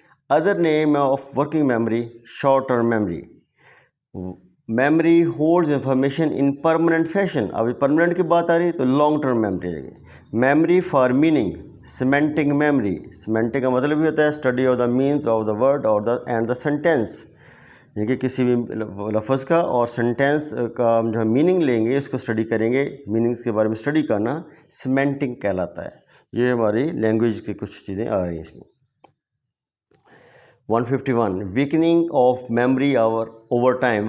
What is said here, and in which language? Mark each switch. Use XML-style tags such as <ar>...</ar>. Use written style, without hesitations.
<en>Other name of working memory, short-term memory. Memory holds information in permanent fashion.</en> <ur>اب permanent کی بات آ رہی ہے تو long term memory ہے.</ur> <en>Memory for meaning, semantic memory. Semantic</en> <ur>کا مطلب بھی ہوتا ہے</ur> <en>study of the means of the word and the sentence.</en> <ur>یعنی کہ کسی بھی لفظ کا اور سینٹینس کا ہم جو میننگ لیں گے اس کو اسٹڈی کریں گے. میننگس کے بارے میں اسٹڈی کرنا سیمینٹنگ کہلاتا ہے. یہ ہماری لینگویج کی کچھ چیزیں آ رہی ہیں اس میں.</ur> <en>151، weakening of memory over time.</en>